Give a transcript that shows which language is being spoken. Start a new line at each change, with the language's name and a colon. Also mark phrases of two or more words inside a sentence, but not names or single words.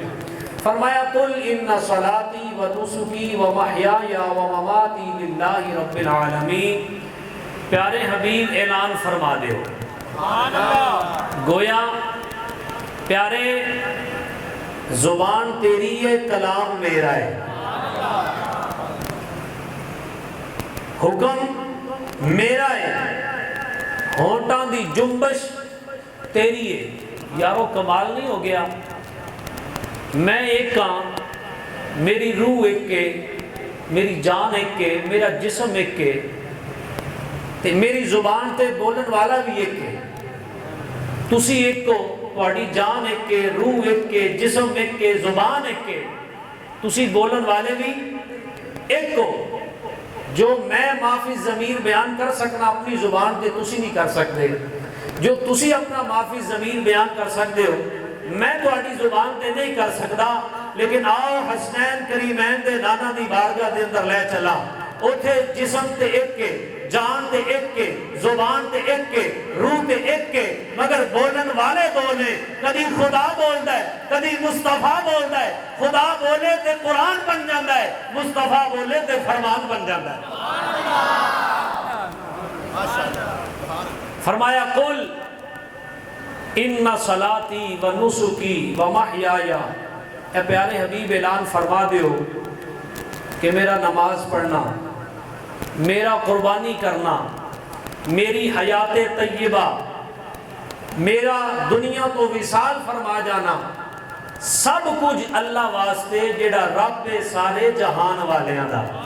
Punjabi: فرمایا
Arabic: قل ان صلاتی و نسکی و محیای و مماتی للہ رب العالمین،
Punjabi: پیارے حبیب اعلان فرما دے گویا پیارے زبان تیری ہے، کلام میرا ہے، حکم میرا ہے، ہونٹاں دی جنبش تیری ہے۔ یارو کمال نہیں ہو گیا؟ میں ایک ہاں، میری روح ایک کے، میری جان ایک کے، میرا جسم ایک کے، تے میری زبان تے بولن والا بھی ایک کے، تسی ایک کو، تہاڈی جان ایک کے، روح ایک کے، جسم ایک کے، زبان ایک کے، تسی بولن والے بھی ایک کو۔ جو میں معافی ضمیر بیان کر سکنا اپنی زبان تے تسی نہیں کر سکتے، جو تسی اپنا معافی ضمیر بیان کر سکتے ہو میں تہاڈی زبان تے نہیں کر سکتا۔ لیکن آؤ حسنین کریمین دے نانا دی بارگاہ دے اندر لے چلا، اوتھے جسم تے ایک کے، جان تے ایک کے، زبان تے ایک کے، روح تے ایک کے، مگر بولن والے دو نے۔ کدی خدا بولدا ہے، کدی مصطفیٰ بولدا ہے۔ خدا بولے تے قرآن بن جاندا ہے، مصطفیٰ بولے تے فرمان بن جاندا ہے۔ فرمایا
Arabic: قل ان صلاتی و نسکی و محیایا،
Punjabi: اے پیارے حبیب اعلان فرما دیو کہ میرا نماز پڑھنا، میرا قربانی کرنا، میری حیات طیبہ، میرا دنیا تو وصال فرما جانا، سب کچھ اللہ واسطے جڑا رب سارے جہان والیاں دا۔